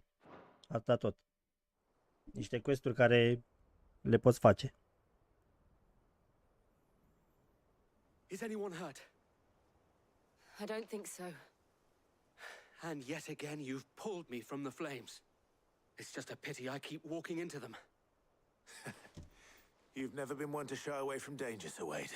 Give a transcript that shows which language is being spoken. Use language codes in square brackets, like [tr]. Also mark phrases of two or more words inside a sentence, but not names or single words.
[ro] Atâta tot. Niște quest-uri care le poți face. [en] Is anyone hurt? I don't think so. And yet again, you've pulled me from the flames. It's just a pity I keep walking into them. You've never been one to shy away from danger, Sir Wade.